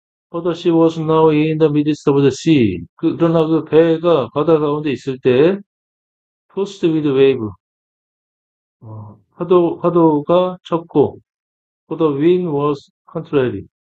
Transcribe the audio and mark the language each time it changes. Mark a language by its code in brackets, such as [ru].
[en] For the ship was now in the midst of the sea. [ko] 그러나 그 배가 바다 가운데 있을 때, [en] tossed with wave. [ko] 파도가 쳤고, [en] for the wind was contrary.